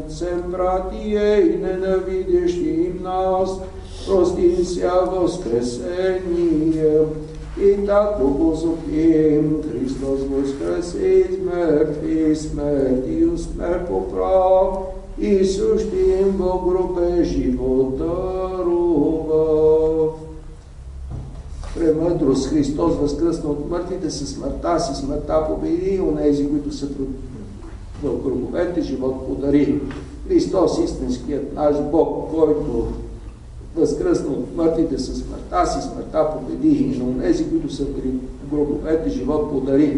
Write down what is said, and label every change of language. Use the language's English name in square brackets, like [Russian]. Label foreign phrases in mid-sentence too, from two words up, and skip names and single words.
[Church Slavic] Цем, братья, и ненавидящим нас, простимся воскресением. Итак, возопьем, Христос воскресе из мертвых, смертью смерть поправ, и сущим во гробе живот дарував. [Bulgarian] Премъдрост, Христос възкръсна от мъртвите, със смъртта си смъртта победи, онези, които са в гробовете, живот подари. Христос, истинският наш Бог, който възкръсна от мъртвите, със смъртта си смъртта победи, и на онези, които са в гробовете, живот подари.